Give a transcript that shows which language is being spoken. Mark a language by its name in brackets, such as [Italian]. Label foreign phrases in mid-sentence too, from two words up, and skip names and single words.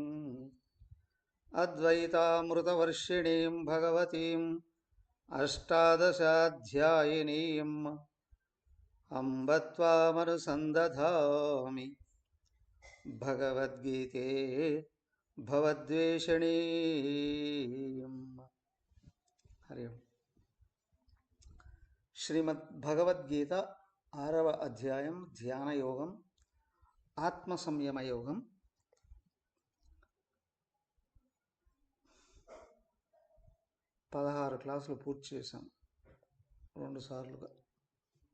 [Sanskrit] अद्वैतामृतवर्षिणीं भगवतीम् अष्टादशाध्यायिनीम् अम्ब त्वामनुसन्दधामि भगवद्गीते भवद्वेषिणीम्। हरि ओम्। [Telugu] श्रीमद्भगवद्गीता 6వ అధ్యాయం ధ్యాన యోగం ఆత్మ సంయమ యోగం. 16 క్లాసులు పూర్తి చేశాం 2 సార్లుగా.